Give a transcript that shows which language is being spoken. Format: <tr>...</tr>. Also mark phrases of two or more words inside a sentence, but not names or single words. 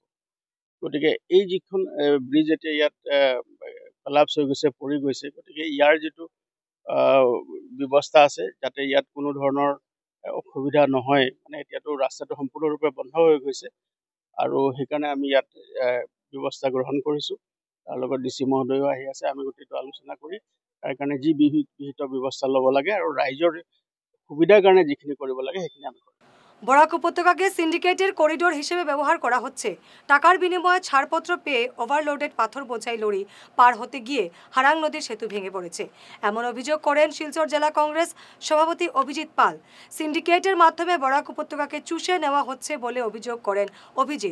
<as>গতিকে এই যিখন ব্ৰিজ এতিয়া ইয়াত কলাপছ হৈ গৈছে, পৰি গৈছে, গতিকে ইয়াৰ যিটো ব্যৱস্থা আছে যাতে ইয়াত কোনো ধৰণৰ অসুবিধা নহয়, মানে এতিয়াতো ৰাস্তাটো সম্পূৰ্ণৰূপে বন্ধ হৈ গৈছে আৰু সেইকাৰণে আমি ইয়াত ব্যৱস্থা গ্ৰহণ কৰিছোঁ। তাৰ লগত DC মহোদয়ো আহি আছে, আমি গোটেইটো আলোচনা কৰি তাৰ কাৰণে যি বিহিত ব্যৱস্থা ল'ব লাগে আৰু রাইজৰ সুবিধার কারণে যিখিনি কৰিব লাগে সেইখিনি আমি কৰিম।</as> <bn>বরাক উপত্যকাকে সিন্ডিকেটের করিডোর হিসেবে ব্যবহার করা হচ্ছে। টাকার বিনিময়ে ছাড়পত্র পেয়ে ওভারলোডেড পাথর বোঝাই লরি পার হতে গিয়ে হারাং নদীর সেতু ভেঙে পড়েছে, এমন অভিযোগ করেন শিলচর জেলা কংগ্রেস সভাপতি অভিজিৎ পাল। সিন্ডিকেটের মাধ্যমে বরাক উপত্যকাকে চুষে নেওয়া হচ্ছে বলে অভিযোগ করেন অভিজিৎ।</bn>